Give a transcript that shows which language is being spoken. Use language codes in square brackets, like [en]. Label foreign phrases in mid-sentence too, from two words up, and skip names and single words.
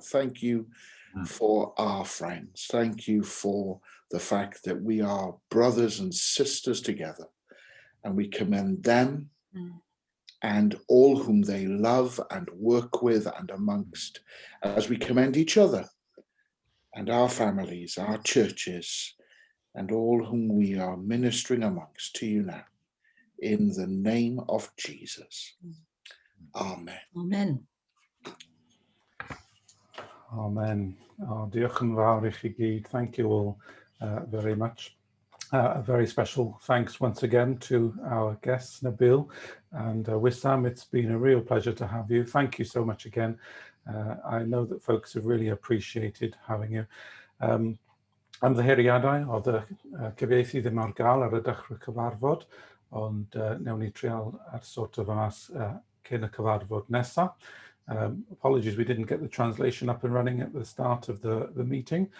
[en] Thank you for our friends. Thank you for the fact that we are brothers and sisters together, and we commend them and all whom they love and work with and amongst, as we commend each other and our families, our churches, and all whom we are ministering amongst to you now, in the name of Jesus. Amen. Amen. [cy] Amen. Diolch yn fawr I chi gyd. [en] Thank you all very much. A very special thanks once again to our guest, Nabil and Wissam. It's been a real pleasure to have you. Thank you so much again. I know that folks have really appreciated having you. [cy] Ymddiheuriadau oedd y cyfieithu ddim ar gael ar y dechrau cyfarfod, ond newn ni trial ar [en] sort of [cy] mas cyn y cyfarfod nesaf. [en] Apologies, we didn't get the translation up and running at the start of the meeting.